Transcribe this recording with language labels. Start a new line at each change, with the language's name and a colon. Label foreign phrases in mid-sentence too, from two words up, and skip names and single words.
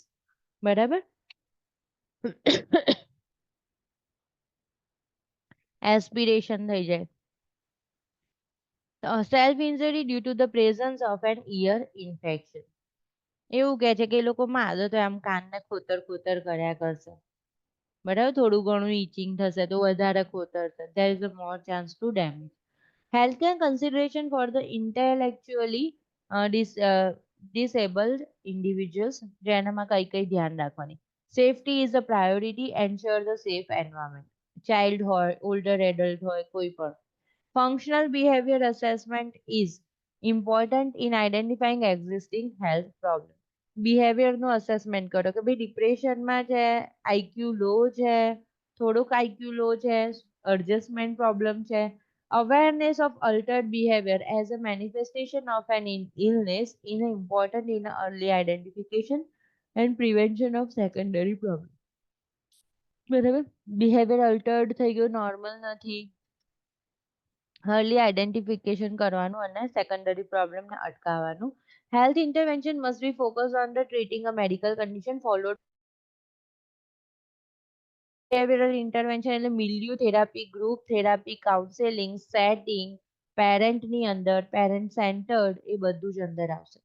Gujarati: બરાબર. એસ્પિરેશન થઈ જાય.
English: Self injury due to the presence of an ear infection.
Gujarati: એવું કહે છે કે એ લોકોમાં આદત હોય આમ કાનને ખોતર ખોતર કર્યા કરશે. બરાબર, થોડું ઘણું ઇચિંગ થશે તો વધારે ખોતરશે.
English: there is a more chance to damage. Healthcare consideration for the intellectually disabled individuals,
Gujarati: જેનામાં કઈ ધ્યાન રાખવાની.
English: Safety is a priority. Ensure the safe environment.
Gujarati: Child હોય,
English: older adult
Gujarati: હોય, કોઈ પણ.
English: Functional behavior assessment is important in identifying existing health problems.
Gujarati: બિહેવિયરનું અસેસમેન્ટ કરો કે ભાઈ ડિપ્રેશનમાં છે,
English: IQ low
Gujarati: છે, થોડુંક
English: IQ low
Gujarati: છે,
English: adjustment problem
Gujarati: છે.
English: Awareness of altered behavior as a manifestation of an illness is important in early identification and prevention of secondary problems.
Gujarati: બરાબર,
English: behavior altered
Gujarati: થઈ ગયું, નોર્મલ નથી.
English: early identification
Gujarati: કરવાનું અને સેકન્ડરી પ્રોબ્લેમને અટકાવવાનું.
English: Health intervention must be focus on the treating a medical condition followed. behavioral intervention
Gujarati: એટલે
English: milieu therapy, group therapy, counselling, setting,
Gujarati: પેરેન્ટની અંદર,
English: parent centered,
Gujarati: એ બધું જ અંદર આવશે.